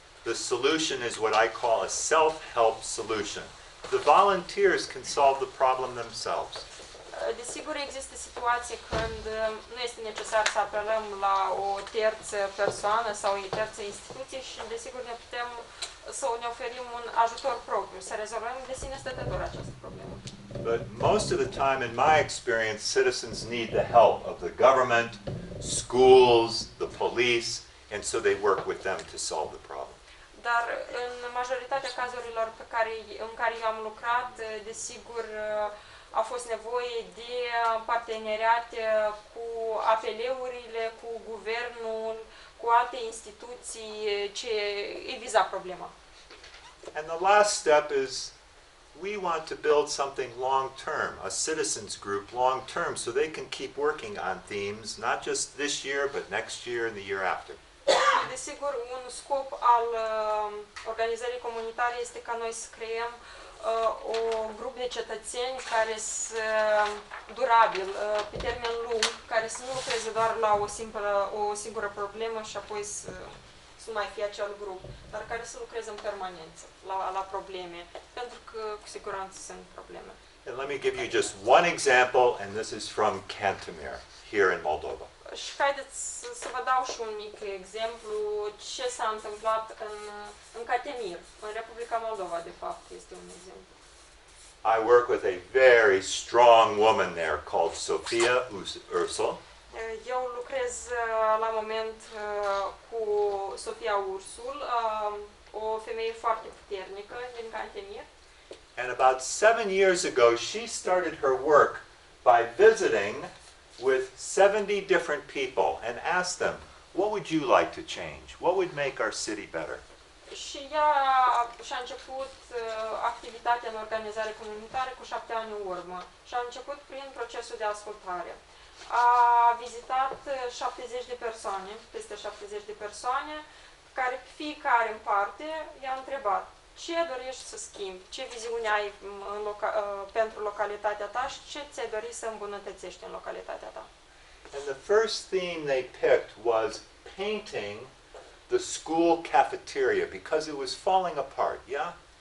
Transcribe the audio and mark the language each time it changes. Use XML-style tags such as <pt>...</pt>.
<en>the solution is what I call a self-help solution. The volunteers can solve the problem themselves.</en> <ro>Desigur, există situații când nu este necesar să apelăm la o terță persoană sau o terță instituție și, desigur, ne putem să ne oferim un ajutor propriu, să rezolvăm de sine stătător această problemă.</ro> <en>But most of the time, in my experience, citizens need the help of the government, schools, the police, and so they work with them to solve the problem.</en> <ro>Dar în majoritatea cazurilor în care eu am lucrat, desigur, a fost nevoie de parteneriate cu APL-urile, cu guvernul, cu alte instituții ce îi viza problema.</ro> <en>And the last step is we want to build something long-term, a citizens group long-term, so they can keep working on themes, not just this year, but next year and the year after.</en> <ro>Desigur, un scop al organizării comunitare este ca noi să creăm un grup de cetățeni care să durabil, pe termen lung, care să nu lucreze doar la o singură problemă și apoi să mai fie acel grup, dar care să lucreze în permanență la probleme, pentru că cu siguranță sunt probleme.</ro> <en>And let me give you just one example, and this is from Cantemir, here in Moldova.</en> <ro>Și haideți să vă dau și un mic exemplu ce s-a întâmplat în Cantemir, în Republica Moldova, de fapt, este un exemplu.</ro> <en>I work with a very strong woman there called Sofia Ursul.</en> <ro>Eu lucrez la moment cu Sofia Ursul, o femeie foarte puternică din Cantemir.</ro> <en>And about 7 years ago, she started her work by visiting with 70 different people and asked them, what would you like to change? What would make our city better?</en> <ro>Și ea și-a început activitatea în organizare comunitară cu 7 ani în urmă. Și a început prin procesul de ascultare. A vizitat 70 de persoane, peste 70 de persoane, care fiecare în parte i-a întrebat ce dorești să schimbi, ce viziune ai pentru localitatea ta și ce ți-ai dori să îmbunătățești în localitatea ta.</ro> <en>And the first theme they picked was painting the school cafeteria because it was falling apart, yeah?</en>